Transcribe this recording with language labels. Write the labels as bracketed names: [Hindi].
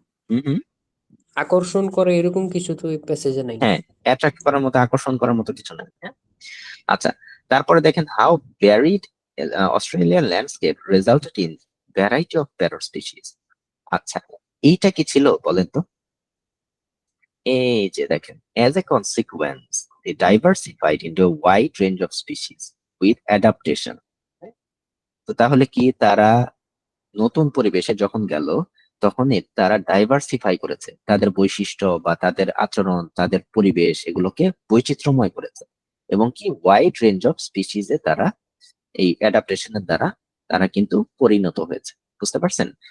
[Bangla] হুম। আকর্ষণ করে এরকম কিছু তো এই প্যাসেজে নাই। হ্যাঁ, অ্যাট্রাক্ট করার মতো, আকর্ষণ করার মতো কিছু নাই। হ্যাঁ, আচ্ছা, তারপরে দেখেন [English] How varied Australian landscape resulted in variety of parrot species. [Bangla] আচ্ছা, এইটা কি ছিল বলেন তো? এই যে দেখেন, [English] as a consequence they diversified into a wide range of species with adaptation. [Bangla] তো তাহলে কি তারা নতুন পরিবেশে যখন গেল তখন তারা ডাইভার্সিফাই করেছে তাদের বৈশিষ্ট্য বা তাদের আচরণ, তাদের পরিবেশ, এগুলোকে বৈচিত্র্যময় করেছে, এবং কি [English] wide range of স্পিসিজে [Bangla] তারা এই অ্যাডাপ্টেশনের দ্বারা তারা কিন্তু পরিণত হয়েছে। বুঝতে পারছেন?